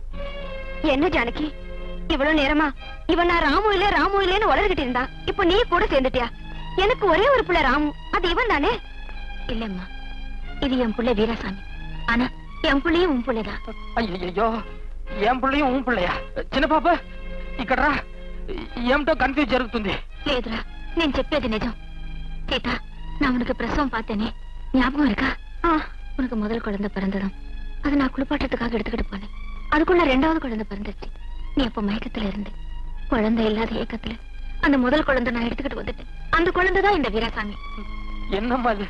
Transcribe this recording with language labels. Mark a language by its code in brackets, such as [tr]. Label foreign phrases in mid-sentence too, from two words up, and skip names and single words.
[ta] என்ன ஜானகி, இவ்வளவு நேரமா இவன் நான் ராமு இல்லன்னு வளர்கிட்டு இருந்தா இப்ப நீ கூட சேர்ந்துட்டியா? எனக்கு ஒரே ஒரு புள்ள ராமு, அது இவன் தானே? இல்லம்மா, இது என் புள்ள வீராசாமி. ஆனா என் புள்ளையும் உன் புள்ளைதான். ஐயோ, என் பிள்ளையும் உன் பிள்ளையா? [te] చిన్న పాప ఇక్కడ ఏమిటో కన్ఫ్యూజ్ జరుగుతుంది. లేదురా, నేను చెప్పేది నిజం. సీత, [ta] நான் உனக்கு பிரசவம் பார்த்தேனே, ஞாபகம் இருக்கா? உனக்கு முதல் குழந்தை பிறந்ததும் அது நான் குளிப்பாட்டத்துக்காக எடுத்துக்கிட்டு போனேன். அதுக்குள்ள 2வது குழந்தை பிறந்துச்சு. நீ அப்ப மயக்கத்துல இருந்து குழந்தை இல்லாத ஏக்கத்துல அந்த முதல் குழந்தை நான் எடுத்துக்கிட்டு வந்துட்டேன். அந்த குழந்தைதான் இந்த வீராசாமி. என்னம்மா இது?